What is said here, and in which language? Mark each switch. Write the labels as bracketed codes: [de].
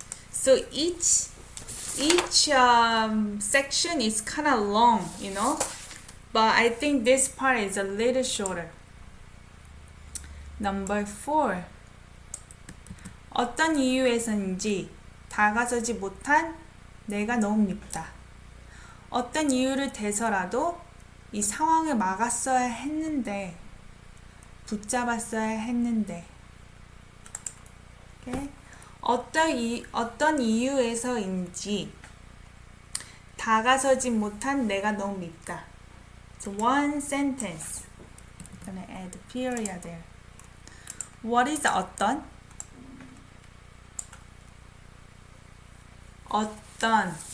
[en] So each section is kind of long, you know, but I think this part is a little shorter. Number 4. [ko] 어떤 이유에서인지 다가서지 못한 내가 너무 밉다. 어떤 이유를 대서라도 이 상황을 막았어야 했는데, 붙잡았어야 했는데. [en] Okay? [ko] 어떤 이유에서인지 다가서지 못한 내가 너무 밉다. [en] So one sentence. I'm gonna add a period there. What is 어떤? [ko] 어떤.